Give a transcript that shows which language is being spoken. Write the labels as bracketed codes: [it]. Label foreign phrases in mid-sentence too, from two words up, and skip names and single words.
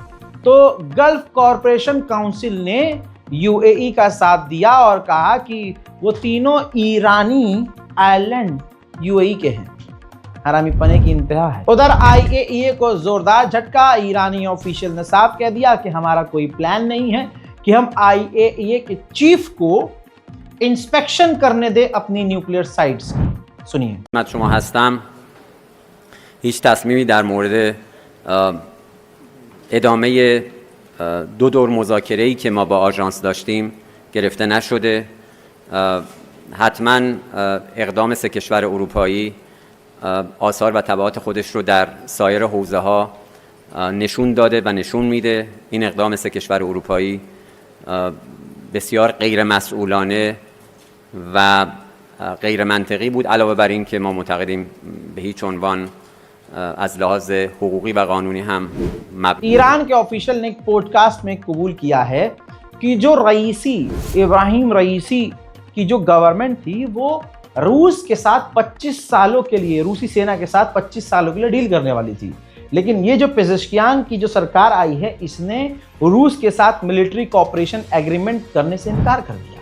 [hi] तो गल्फ कॉरपोरेशन काउंसिल ने यूएई का साथ दिया और कहा कि वो तीनों ईरानी आइलैंड यूएई के हैं। हरामीपने की इंतहा है। उधर आईएईए को जोरदार झटका। ईरानी ऑफिशियल ने साफ कह दिया कि हमारा कोई प्लान नहीं है कि हम आईएईए के चीफ को इंस्पेक्शन करने दे अपनी [en] nuclear sites [hi] की। सुनिए। [fa] من شما هستم. هیچ تصمیمی در مورد ادامه دو دور مذاکره‌ای که ما با آژانس داشتیم گرفته نشده. حتما اقدام سه کشور اروپایی آثار و تبعات خودش رو در سایر حوزه‌ها نشون داده و نشون میده. این اقدام سه کشور اروپایی بسیار غیر مسئولانه و غیر منطقی بود. علاوه بر این که ما معتقدیم به هیچ عنوان از لحاظ حقوقی و قانونی هم [hi] ईरान के ऑफिशियल ने एक पॉडकास्ट में कबूल किया है कि जो इब्राहिम रईसी की जो गवर्नमेंट थी वो रूस के साथ 25 सालों के लिए, रूसी सेना के साथ 25 सालों के लिए डील करने वाली थी। लेकिन ये जो पेजेश्कियान की जो सरकार आई है इसने रूस के साथ [en] military cooperation agreement [hi] करने से इनकार कर दिया।